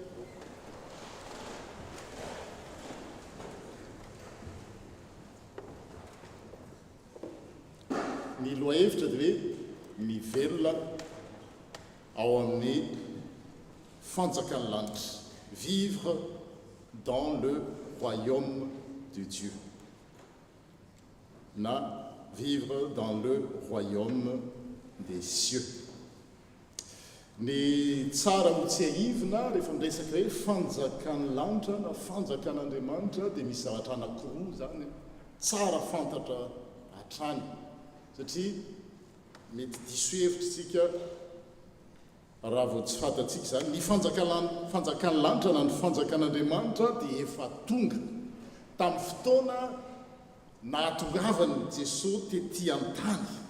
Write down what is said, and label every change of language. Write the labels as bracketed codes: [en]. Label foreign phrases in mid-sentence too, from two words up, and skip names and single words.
[mg] Ny loahevitra dia hoe mivelona ao amin'ny fanjakan'ny lanitra, [fr] vivre dans le royaume de Dieu na vivre dans le royaume des cieux. [mg] Ny tsara ho tsy haivina rehefa miresaka hoe fanjakan'ny lanitra na fanjakan'Andriamanitra dia misy zavatra anankiroa zany tsara fantatra hatrany satria mety diso hevitra isika raha vao tsy fantatsika zany ny fanjakan'ny lanitra na ny fanjakan'Andriamanitra dia efa tonga tamin'ny fotoana nahatongavany Jesosy tetỳ an-tany